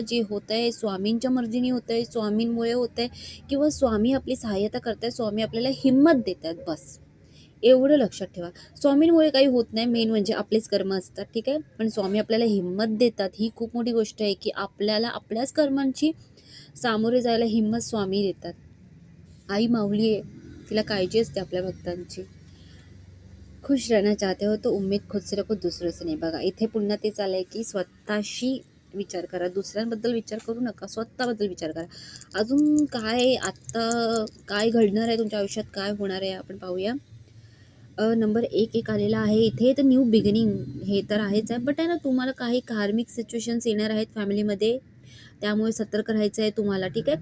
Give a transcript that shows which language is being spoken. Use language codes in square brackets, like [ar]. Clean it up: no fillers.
[mr] जे होतं आहे स्वामींच्या मर्जीने होतं आहे, स्वामींमुळे होतं आहे किंवा स्वामी आपली सहाय्यता करत आहे, स्वामी आपल्याला हिंमत देत आहेत, बस एवढं लक्षात ठेवा. स्वामींमुळे काही होत नाही, मेन म्हणजे आपलेच कर्म असतात. ठीक आहे. पण स्वामी आपल्याला हिंमत देतात, ही खूप मोठी गोष्ट आहे की आपल्याला आपल्याच कर्मांची सामोरे जायला हिंमत स्वामी देतात. आई माऊली आहे, तिला काळजी असते आपल्या भक्तांची. [hi] खुश रहना चाहते हो तो उम्मीद खुद से रखो, दुसरों से नाही. [mr] बघा, इथे पुन्हा ते चाललंय की स्वतःशी विचार करा, दुसऱ्यांबद्दल विचार करू नका, स्वतःबद्दल विचार करा. अजून काय आत्ता काय घडणार आहे तुमच्या आयुष्यात, काय होणार आहे आपण पाहूया. नंबर एक आलेला आहे इथे. तर न्यू बिगिनिंग हे तर आहेच आहे, बट आहे ना, तुम्हाला काही कार्मिक सिच्युएशन्स येणार आहेत फॅमिलीमध्ये, त्यामुळे सतर्क राहायचं आहे तुम्हाला. ठीक आहे.